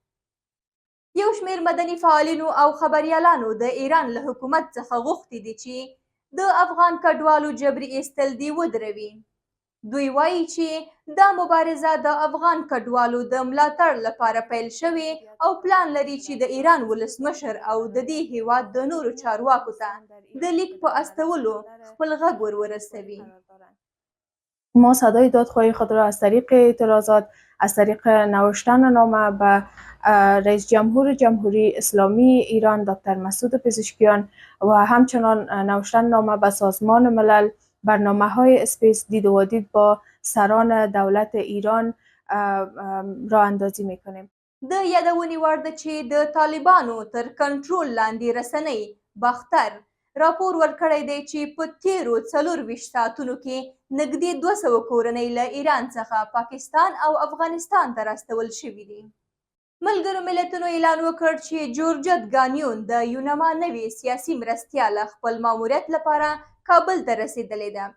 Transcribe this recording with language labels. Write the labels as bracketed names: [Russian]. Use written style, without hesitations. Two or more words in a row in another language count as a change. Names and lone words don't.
[Pashto] یو شمېر مدني فعالینو او خبریالانو د ایران له حکومت څخه غوښتي دي چې د افغان کډوالو جبري ایستل دي ودروي. دوی وایي چې دا مبارزه د افغان کډوالو د ملاتړ لپاره پیل شوې او پلان لري چې د ایران ولسمشر او د دې هیواد د نورو چارواکو ته د لیک په استولو خپل غږ ورسوي. [Persian] ما صدای دادخواهی خود را از طریق اعتراضات، از طریق نوشتن نامه به رئیس جمهور جمهوری اسلامی ایران دکتر مسعود پزشکیان و همچنان نوشتن نامه به سازمان ملل، برنامه‌های اسپیس دید و دید با سران دولت ایران راه اندازی میکنیم. [Pashto] د یادونې وړ ده چې د طالبانو تر کنټرول لاندې رسنۍ باختر راپور ورکړی دی چې په تیرو 24 ساعتونو کې نږدې 200 کورنۍ له ایران څخه پاکستان او افغانستان ته راستول شوي دي. ملګرو ملتونو اعلان وکړ چې جورجت ګانیون د یونما نوې سیاسي مرستیاله خپل ماموریت لپاره کابل ته رسېدلې ده.